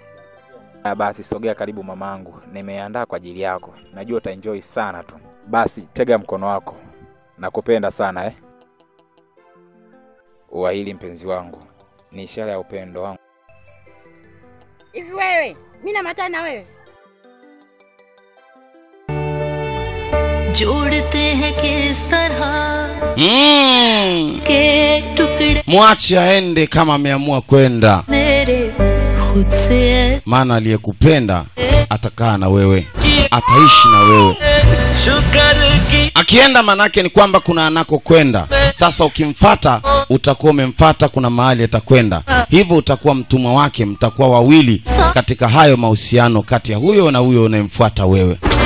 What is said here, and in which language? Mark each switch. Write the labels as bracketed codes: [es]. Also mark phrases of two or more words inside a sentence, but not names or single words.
[sw] Basi sogea karibu mamangu. Nimeandaa kwa ajili yako. Najua utaenjoy sana tu. Basi tega mkono wako. Nakupenda sana Uahili mpenzi wangu. Ni ishara ya upendo wangu. Hivi wewe, mimi na matana na wewe. [hi] जोड़ते हैं किस तरह के टुकड़े [sw] Mwache aende kama ameamua kwenda. [hi] मेरे खुद से [sw] Maana aliyekupenda atakaa na wewe, ataishi na wewe. Akienda manake ni kwamba kuna anako kwenda. Sasa ukimfuata utakuwa umemfuata kuna mahali atakwenda. Hivyo utakuwa mtumwa wake, mtakuwa wawili katika hayo mahusiano kati ya huyo na huyo unayemfuata wewe.